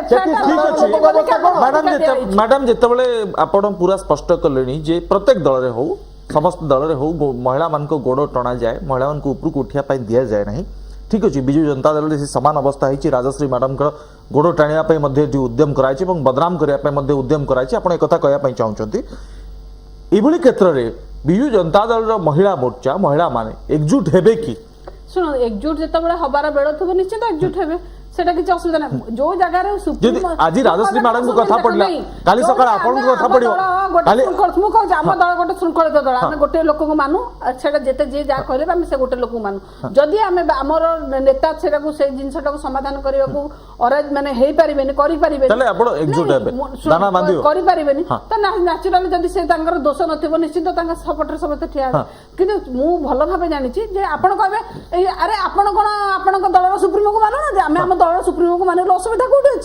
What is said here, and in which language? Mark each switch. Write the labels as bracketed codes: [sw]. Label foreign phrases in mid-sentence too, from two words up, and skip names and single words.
[or] ମ୍ୟାଡାମ ଯେତେବେଳେ ଆପଣ ପୁରା ସ୍ପଷ୍ଟ କଲେଣି ଯେ ପ୍ରତ୍ୟେକ ଦଳରେ ହଉ ସମସ୍ତ ଦଳରେ ହଉ ମହିଳା ମାନଙ୍କ ଗୋଡ ଟଣା ଯାଏ ମହିଳା ମାନଙ୍କୁ ଉପରକୁ ଉଠିବା ପାଇଁ ଦିଆଯାଏ ନାହିଁ ଠିକ ଅଛି ବିଜୁ ଜନତା ଦଳରେ ସେ ସମାନ ଅବସ୍ଥା ହେଇଛି ରାଜଶ୍ରୀ ମ୍ୟାଡାମଙ୍କର ଗୋଡ ଟାଣିବା ପାଇଁ ମଧ୍ୟ ଯୋଉ ଉଦ୍ୟମ କରାଯାଇଛି ଏବଂ ବଦନାମ କରିବା ପାଇଁ ମଧ୍ୟ ଉଦ୍ୟମ କରାଯାଇଛି ଆପଣ ଏକଥା କହିବା ପାଇଁ ଚାହୁଁଛନ୍ତି ଏଭଳି କ୍ଷେତ୍ରରେ ବିଜୁ ଜନତା ଦଳର ମହିଳା ମୋର୍ଚ୍ଚା ମହିଳା ମାନେ ଏକଜୁଟ ହେବେ କି ଶୁଣ ଏକଜୁଟ ଯେତେବେଳେ ହବାର ବେଳ ଥିବ ନିଶ୍ଚିତ ଏକଜୁଟ ହେବେ ସେଟା କିଛି ଅସୁବିଧା ନାହିଁ। ଯେ ଜାଗାରେ ଯଦି ଆଜି ରାଜଶ୍ରୀ ମ୍ୟାଡାମ କଥା ପଡ଼ିଲା କାଲି ସକାଳେ ଆପଣଙ୍କ କଥା ପଡ଼ିବ गोटे खाली- ଶୃଙ୍ଖଳ ମୁଁ କହୁଛି ଆମ ଦଳ ଗୋଟେ ଶୃଙ୍ଖଳିତ ଦଳ ଆମେ ଗୋଟେ ଲୋକକୁ ମାନୁ ସେଟା ଯେତେ ଯିଏ ଯାହା କହିଲେ ବି ଆମେ ସେ ଗୋଟେ ଲୋକକୁ ମାନୁ ଯଦି ଆମେ ଆମର ନେତା ସେଟାକୁ ସେଇ ଜିନିଷଟାକୁ ସମାଧାନ କରିବାକୁ ମାନେ ହେଇପାରିବେନି କରିପାରିବେନି ତାହେଲେ ଆପଣ ଏକଜୁଟ ହେବେ ଦାନା ବାନ୍ଧିବ କରିପାରିବେନି ତ ନ୍ୟାଚୁରାଲି ଯଦି ସେ ତାଙ୍କର ଦୋଷ ନଥିବ ନିଶ୍ଚିତ ତାଙ୍କ ସପୋର୍ଟରେ ସମସ୍ତେ ଠିଆ ହେବେ କିନ୍ତୁ ମୁଁ ଭଲ ଭାବେ ଜାଣିଛି ଯେ ଆପଣ କହିବେ ଏଇ ଆରେ ଆପଣ କଣ ଆପଣଙ୍କ ଦଳର ସୁପ୍ରିମୋକୁ ମାନୁନାହାନ୍ତି ଆମେ ଆମ ଦଳର ସୁପ୍ରିମୋକୁ ମାନିଲେ ଅସୁବିଧା କୋଉଠି ଅଛି